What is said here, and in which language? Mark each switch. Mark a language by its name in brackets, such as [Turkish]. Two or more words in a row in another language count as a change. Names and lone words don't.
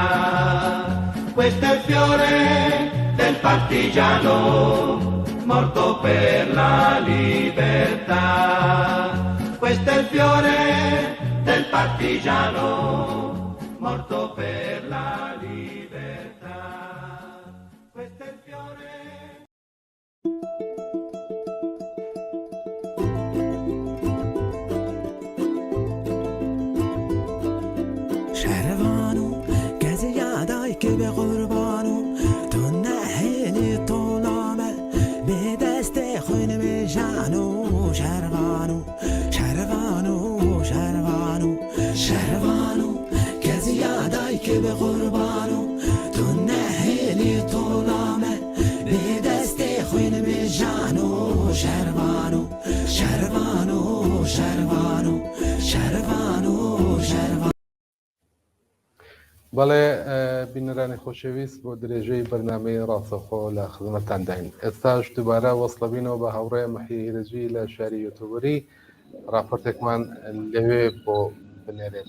[Italian] Questo è il fiore del partigiano, morto per la libertà. Questo è il fiore del partigiano morto per la libertà. Questo è il fiore. [Southern Kurdish] شهروانو کسی یادای که به قربانو تو نهیلی طولامه به دست خون به جانو شهروانو شهروانو شهروانو شهروانو کسی یادای که به قربانو تو نهیلی طولامه به دست خون به جانو شهروانو شهروانو شهروانو شهروانو شهروانو [Central Kurdish] بەڵێ بینەرانی خۆشەویست بۆ درێژەی بەرنامەی ڕاستەوخۆ لە خزمەتتان داین. ئێستاش دووبارە وەسڵەبینەوە بە هەوڕێ مەحی هیرەجی لە شاری یوتوبەری راپۆرتێکمان لەوێ بۆ بنێرێت.